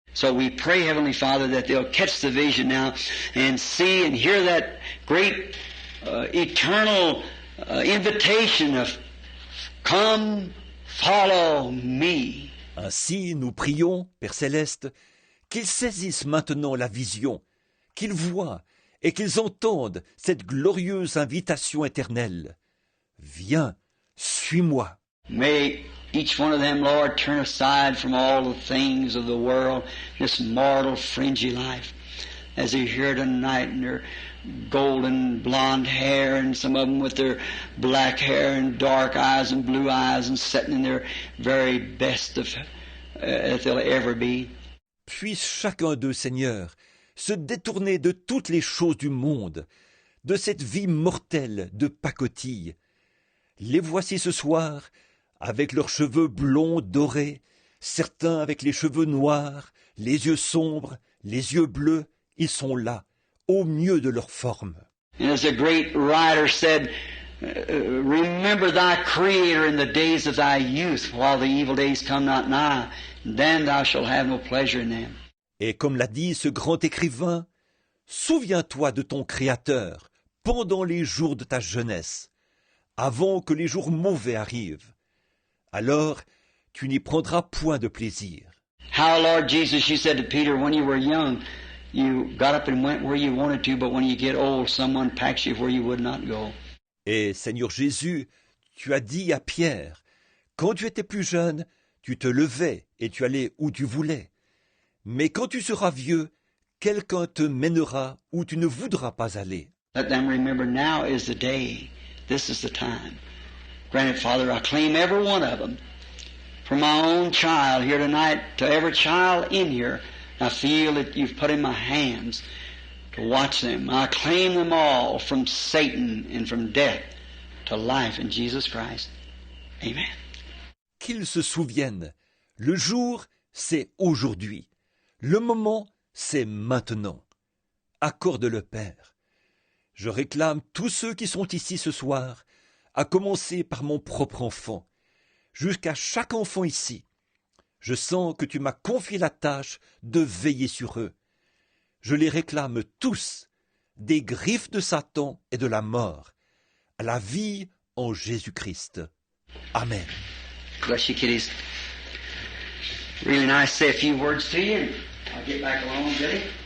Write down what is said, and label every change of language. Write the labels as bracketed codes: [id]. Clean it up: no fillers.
[en] So we pray, Heavenly Father, that they'll catch the vision now and see and hear that great eternal invitation of "Come, follow me." [fr] Ainsi, nous prions, Père Céleste, qu'ils saisissent maintenant la vision, qu'ils voient et qu'ils entendent cette glorieuse invitation éternelle. Viens, suis-moi. [en] May each one of them, Lord, turn aside from all the things of the world, this mortal, fringy life, as they're here tonight in their golden blonde hair, and some of them with their black hair and dark eyes and blue eyes, and sitting in their very best of that they'll ever be. [fr] Puisse chacun d'eux, Seigneur, se détourner de toutes les choses du monde, de cette vie mortelle de pacotille. Les voici ce soir, avec leurs cheveux blonds dorés, certains avec les cheveux noirs, les yeux sombres, les yeux bleus, ils sont là, au mieux de leur forme. [en] And as a great writer said, remember thy Creator in the days of thy youth, while the evil days come not nigh, then thou shalt have no pleasure in them. [fr] Et comme l'a dit ce grand écrivain, souviens-toi de ton Créateur pendant les jours de ta jeunesse, avant que les jours mauvais arrivent. Alors, tu n'y prendras point de plaisir. [en] How, Lord Jesus, you said to Peter, when you were young, you got up and went where you wanted to, but when you get old, someone packs you where you would not go. [fr] Et Seigneur Jésus, tu as dit à Pierre, quand tu étais plus jeune, tu te levais et tu allais où tu voulais. Mais quand tu seras vieux, quelqu'un te mènera où tu ne voudras pas aller. [en] Let them remember now is the day. This is the time. Granted, Father, I claim every one of them. From my own child here tonight to every child in here, I feel that you've put in my hands to watch them. I claim them all from Satan and from death to life in Jesus Christ. Amen. [fr] Qu'ils se souviennent, le jour, c'est aujourd'hui. Le moment, c'est maintenant. Accorde-le, Père. Je réclame tous ceux qui sont ici ce soir, à commencer par mon propre enfant, jusqu'à chaque enfant ici. Je sens que tu m'as confié la tâche de veiller sur eux. Je les réclame tous, des griffes de Satan et de la mort, à la vie en Jésus-Christ. Amen. [en] Bless you, kiddies. Really nice to say a few words to you, and I'll get back along, Billy.